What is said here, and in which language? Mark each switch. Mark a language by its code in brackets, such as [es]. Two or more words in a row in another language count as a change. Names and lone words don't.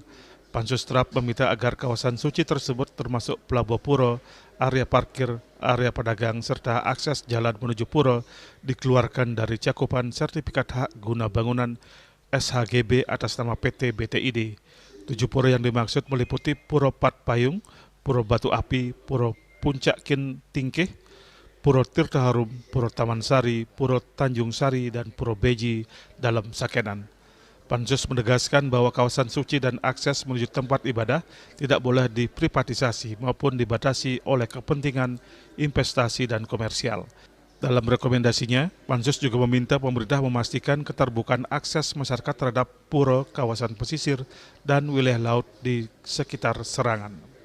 [id] Pansus TRAP meminta agar kawasan suci tersebut termasuk Pelabuhan Pura, area parkir, area pedagang, serta akses jalan menuju pura dikeluarkan dari cakupan sertifikat hak guna bangunan SHGB atas nama PT BTID. 7 pura yang dimaksud meliputi Pura Pat Payung, Pura Batu Api, Pura Puncak Kin Tingkih, Pura Tirta Harum, Pura Taman Sari, Pura Tanjung Sari, dan Pura Beji dalam Sakenan. Pansus menegaskan bahwa kawasan suci dan akses menuju tempat ibadah tidak boleh diprivatisasi maupun dibatasi oleh kepentingan investasi dan komersial. Dalam rekomendasinya, Pansus juga meminta pemerintah memastikan keterbukaan akses masyarakat terhadap pura, kawasan pesisir, dan wilayah laut di sekitar Serangan.